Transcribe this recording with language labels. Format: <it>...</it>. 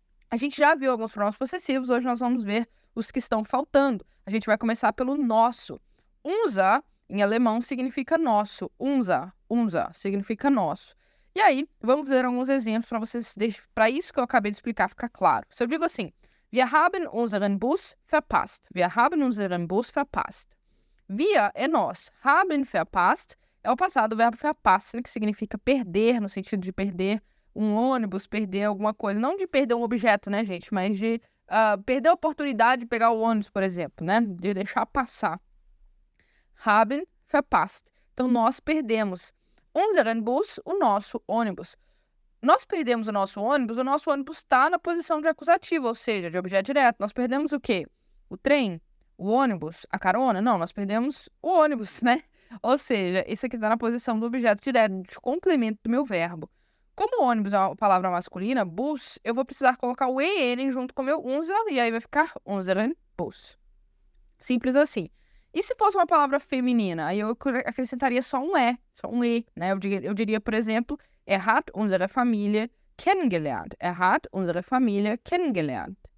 <pt>A gente já viu alguns pronomes possessivos, hoje nós vamos ver os que estão faltando. A gente vai começar pelo nosso. Unser, em alemão, significa nosso. Unser significa nosso. E aí, vamos ver alguns exemplos para vocês, para isso que eu acabei de explicar ficar claro. Se eu digo assim,</pt> <de>wir haben unseren Bus verpasst. Wir haben unseren Bus verpasst.</de> <pt>Wir é nós. Haben verpasst é o passado do verbo verpassen, que significa perder, no sentido de perder um ônibus, perder alguma coisa. Não de perder um objeto, né, gente? Mas de perder a oportunidade de pegar o ônibus, por exemplo, né? De deixar passar. Haben verpasst. Então, nós perdemos. Unseren Bus, o nosso ônibus. Nós perdemos o nosso ônibus está na posição de acusativo, ou seja, de objeto direto. Nós perdemos o quê? O trem? O ônibus? A carona? Não, nós perdemos o ônibus, né? Ou seja, isso aqui está na posição do objeto direto, de complemento do meu verbo. Como o ônibus é uma palavra masculina, bus, eu vou precisar colocar o EN junto com o meu unser, e aí vai ficar unseren Bus. Simples assim. E se fosse uma palavra feminina? Aí eu acrescentaria só um E, né? Eu diria, por exemplo,</pt> <de>hat unsere Familie kennengelernt. Hat unsere Familie kennengelernt.</de>